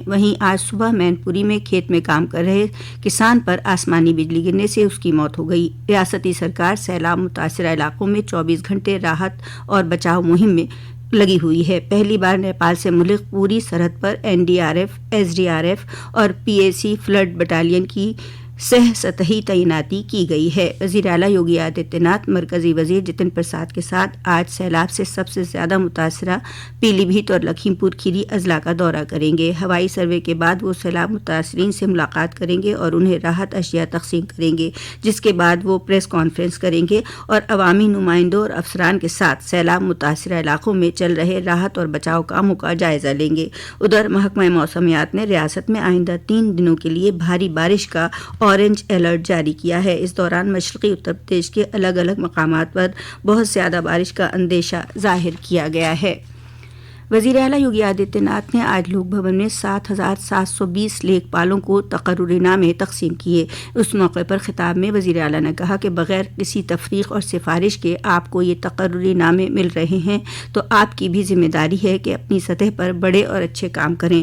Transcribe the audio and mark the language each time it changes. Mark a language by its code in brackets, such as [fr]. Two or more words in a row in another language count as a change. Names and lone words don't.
[ur] وہیں آج صبح مین پوری میں کھیت میں کام کر رہے کسان پر آسمانی بجلی گرنے سے اس کی موت ہو گئی۔ ریاستی سرکار سیلاب متاثرہ علاقوں میں 24 گھنٹے راحت اور بچاؤ مہم میں لگی ہوئی ہے۔ پہلی بار نیپال سے ملک پوری سرحد پر NDRF، SDRF اور PAC فلڈ بٹالین کی سہ سطحی تعیناتی کی گئی ہے۔ وزیر اعلیٰ یوگی آدتیہ ناتھ مرکزی وزیر جتن پرساد کے ساتھ آج سیلاب سے سب سے زیادہ متاثرہ پیلی بھیت اور لکھیم پور کھیری اضلاع کا دورہ کریں گے۔ ہوائی سروے کے بعد وہ سیلاب متاثرین سے ملاقات کریں گے اور انہیں راحت اشیاء تقسیم کریں گے، جس کے بعد وہ پریس کانفرنس کریں گے اور عوامی نمائندوں اور افسران کے ساتھ سیلاب متاثرہ علاقوں میں چل رہے راحت اور بچاؤ کاموں کا جائزہ لیں گے۔ ادھر محکمہ موسمیات نے ریاست میں آئندہ 3 دنوں کے لیے بھاری بارش کا اورنج الرٹ جاری کیا ہے۔ اس دوران مشرقی اتر پردیش کے الگ الگ مقامات پر بہت زیادہ بارش کا اندیشہ ظاہر کیا گیا ہے۔ وزیر اعلیٰ یوگی آدتیہ ناتھ نے آج لوک بھون میں 7,720 لیک پالوں کو تقرری نامے تقسیم کیے۔ اس موقع پر خطاب میں وزیر اعلیٰ نے کہا کہ بغیر کسی تفریق اور سفارش کے آپ کو یہ تقرری نامے مل رہے ہیں تو آپ کی بھی ذمہ داری ہے کہ اپنی سطح پر بڑے اور اچھے کام کریں۔